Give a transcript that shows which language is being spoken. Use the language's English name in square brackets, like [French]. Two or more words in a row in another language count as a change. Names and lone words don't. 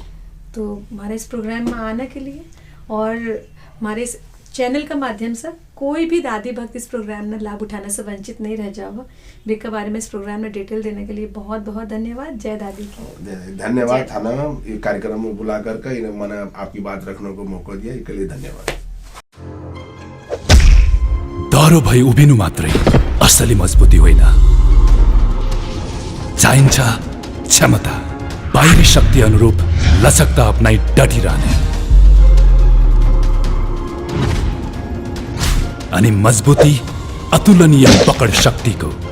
[Hindi] तो हमारे इस प्रोग्राम में आने के लिए, और हमारे इस चैनल का माध्यम से कोई भी दादी भक्त इस प्रोग्राम में लाभ उठाने से वंचित नहीं रह जाओ। के बारे में इस प्रोग्राम में डिटेल देने के लिए बहुत बहुत धन्यवाद। जय दादी की। धन्यवाद थाना ये कार्यक्रम में बुला करके मैंने आपकी बात रखने को मौका दिया, इसके लिए धन्यवाद। [Nepali] डरो भई उभिनु मात्रै असली मजबुती होइन, चाहिन्छ क्षमता, बाहिरी शक्ति अनुरूप लचकता अपनाई डटिरहने, अनि मजबुती अतुलनीय पकड शक्तिको।